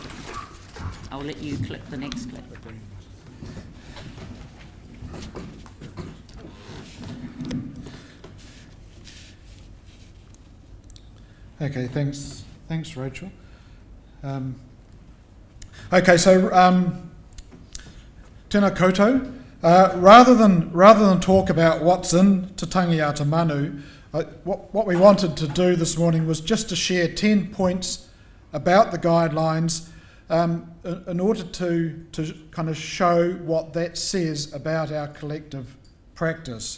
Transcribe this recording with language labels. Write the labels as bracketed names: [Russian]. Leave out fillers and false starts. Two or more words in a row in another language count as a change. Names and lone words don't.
[English] I'll let you click the next clip. Okay, thanks, Rachel. Okay, so [Māori] tēnā koutou. [English] Rather than talk about what's in Te Tangi Manu, what we wanted to do this morning was just to share 10 points about the guidelines in order to kind of show what that says about our collective practice.